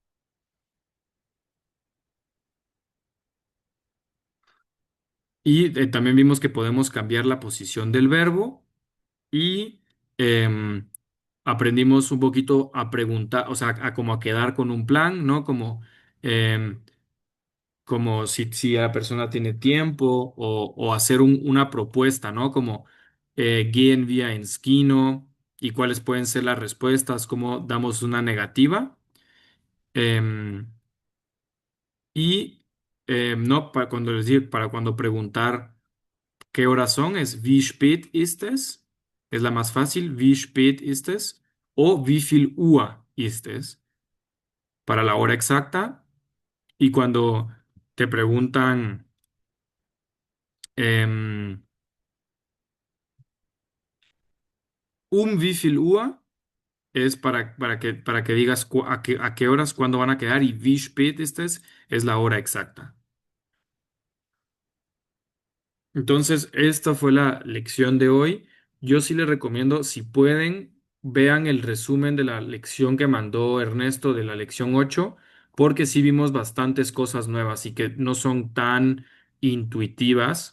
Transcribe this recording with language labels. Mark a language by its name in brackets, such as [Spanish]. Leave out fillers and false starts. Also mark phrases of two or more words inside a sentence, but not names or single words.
[Spanish] Y también vimos que podemos cambiar la posición del verbo y em, aprendimos un poquito a preguntar, o sea, a como a quedar con un plan, ¿no? Em, como si la persona tiene tiempo o hacer una propuesta, ¿no? Como [German] gehen wir ins Kino [Spanish] y cuáles pueden ser las respuestas, cómo damos una negativa. Em, y no, para cuando preguntar qué horas son, es [German] wie spät ist es? [Spanish] Es la más fácil, [German] wie spät ist es? O wie viel Uhr ist es? [Spanish] Para la hora exacta. Y cuando te preguntan em, [German] wie viel Uhr, [Spanish] es para que digas a qué horas, cuándo van a quedar, y [German] wie spät ist es [Spanish] la hora exacta. Entonces, esta fue la lección de hoy. Yo sí les recomiendo, si pueden, vean el resumen de la lección que mandó Ernesto de la lección 8, porque sí vimos bastantes cosas nuevas y que no son tan intuitivas.